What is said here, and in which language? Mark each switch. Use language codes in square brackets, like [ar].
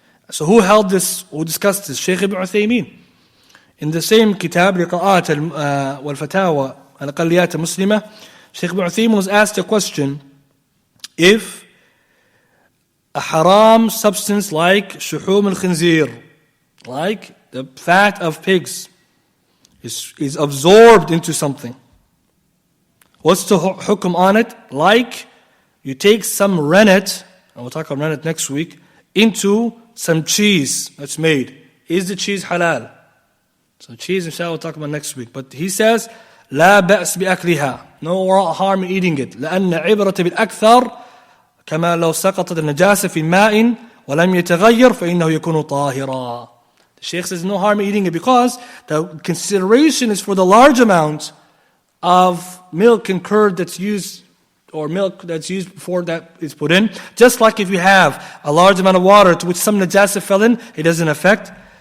[en] So who held this, who discussed this? Shaykh Ibn Uthaymeen. In the same kitab, لقاءات والفتاوى الأقليات المسلمة, Shaykh Ibn Uthaymeen was asked a question: if a haram substance like shuhum al-khinzir, like the fat of pigs, is absorbed into something, what's the hukum on it? Like you take some rennet, and we'll talk about rennet next week, into some cheese that's made. Is the cheese halal? So cheese, inshallah, we'll talk about next week. But he says, لا بأس بأكلها. No harm in eating it. [ar] لأن عبرة بالأكثر كما لو سقطت النجاسة في ماء ولم يتغير فإنه يكون طاهرا. [en] The Shaykh says no harm in eating it because the consideration is for the large amount of milk and curd that's used, or milk that's used before that is put in. Just like if you have a large amount of water to which some najasa fell in, it doesn't affect.